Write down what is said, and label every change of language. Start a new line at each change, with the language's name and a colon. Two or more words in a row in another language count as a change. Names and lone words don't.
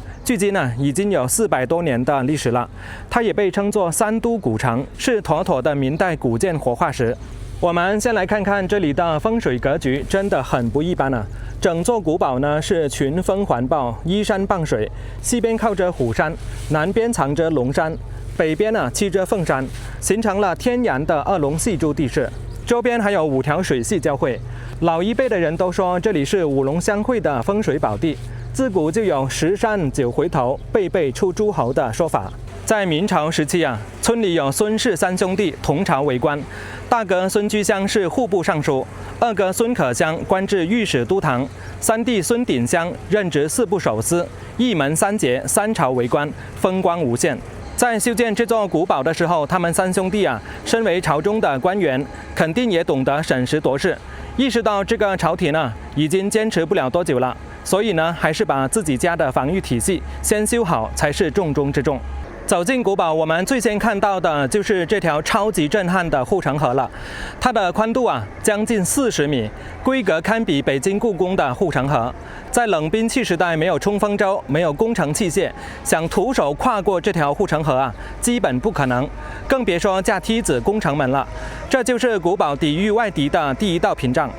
Chinese: 距今已經有400多年的歷史了。它也被稱作三都古城，是妥妥的明代古建活化石。我們先來看看這裡的風水格局，真的很不一般啊！整座古堡呢是群峰環抱，依山傍水，西邊靠着虎山，南邊藏着龍山，北邊栖着鳳山，形成了天然的2 龍戲珠地勢。周邊還有5條水系交匯。老一輩的人都說這裡是5龍相會的風水寶地，自古就有10山9回頭，輩輩出諸侯的說法。在明朝時期村裡有孫氏3兄弟同朝為官，大哥孫居襄是戶部尚書，二哥孫可襄官至御史都堂，三弟孫鼎襄任職四部守司，一門3杰3朝為官，風光無限。在修建這座古堡的時候，他們3兄弟身為朝中的官員，肯定也懂得審時度勢，意識到這個朝廷已經堅持不了多久了，所以還是把自己家的防禦體系先修好才是重中之重。走進古堡，我們最先看到的就是這條超級震撼的護城河了。它的寬度將近40米，規格堪比北京故宮的護城河。在冷兵器時代，沒有衝鋒舟，沒有工程器械，想徒手跨過這條護城河基本不可能，更別說架梯子攻城門了。這就是古堡抵禦外敵的第一道屏障。